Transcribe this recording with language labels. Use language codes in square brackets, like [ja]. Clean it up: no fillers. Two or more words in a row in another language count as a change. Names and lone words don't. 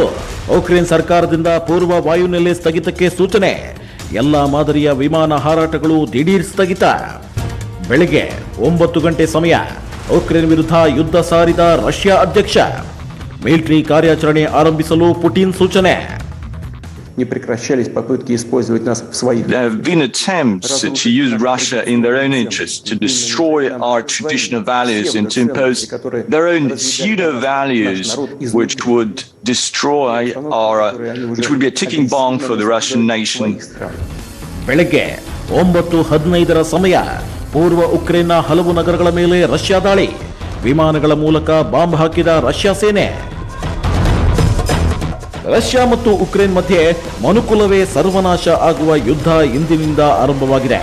[kn] ಉಕ್ರೇನ್ ಸರ್ಕಾರದಿಂದ ಪೂರ್ವ ವಾಯುನೆಲೆ ಸ್ಥಗಿತಕ್ಕೆ ಸೂಚನೆ. ಎಲ್ಲ ಮಾದರಿಯ ವಿಮಾನ ಹಾರಾಟಗಳು ದಿಢೀರ್ ಸ್ಥಗಿತ. ಬೆಳಗ್ಗೆ 9 ಗಂಟೆ ಸಮಯ. ಉಕ್ರೇನ್ ವಿರುದ್ಧ ಯುದ್ಧ ಸಾರಿದ ರಷ್ಯಾ ಅಧ್ಯಕ್ಷ. ಮಿಲಿಟರಿ ಕಾರ್ಯಾಚರಣೆ ಆರಂಭಿಸಲು ಪುಟಿನ್ ಸೂಚನೆ. [ru] Не прекращались попытки использовать нас в своих. [en] There have been attempts to use Russia in their own interest, to destroy our traditional values and to impose their own pseudo values, which would destroy which would be a ticking bomb for the Russian nation. [kn] ಬೆಳಗ್ಗೆ 9:15 ಸಮಯ. ಪೂರ್ವ ಉಕ್ರೇನ್ನ ಹಲವು ನಗರಗಳ ಮೇಲೆ ರಷ್ಯಾ ದಾಳಿ. ವಿಮಾನಗಳ ಮೂಲಕ ಬಾಂಬ್ ಹಾಕಿದ ರಷ್ಯಾ ಸೇನೆ. ರಷ್ಯಾ ಮತ್ತು ಉಕ್ರೇನ್ ಮಧ್ಯೆ ಮನುಕುಲವೇ ಸರ್ವನಾಶ ಆಗುವ ಯುದ್ಧ ಇಂದಿನಿಂದ ಆರಂಭವಾಗಿದೆ.